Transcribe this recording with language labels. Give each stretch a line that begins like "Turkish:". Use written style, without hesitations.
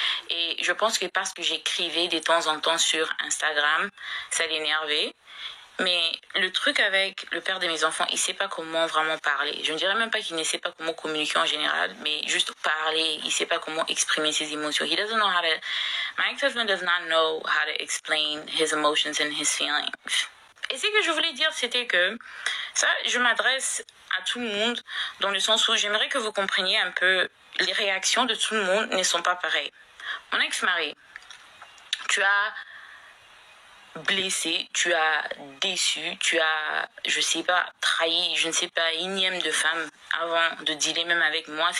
French: Et je pense que parce que j'écrivais de temps en temps sur Instagram, ça l'énervait. Mais le truc avec le père de mes enfants, il sait pas comment vraiment parler. Je ne dirais même pas qu'il ne sait pas comment communiquer en général, mais juste parler, il sait pas comment exprimer ses émotions.
English: He doesn't know how to... My ex-husband does not know how to explain his emotions and his feelings.
French: Et ce que je voulais dire, c'était que ça, je m'adresse à tout le monde dans le sens où j'aimerais que vous compreniez un peu les réactions de tout le monde ne sont pas pareilles. Mon ex-mari, tu as blessé, tu as déçu, tu as, je sais pas, trahi, je ne sais pas, énième de femmes avant de dealer même avec moi.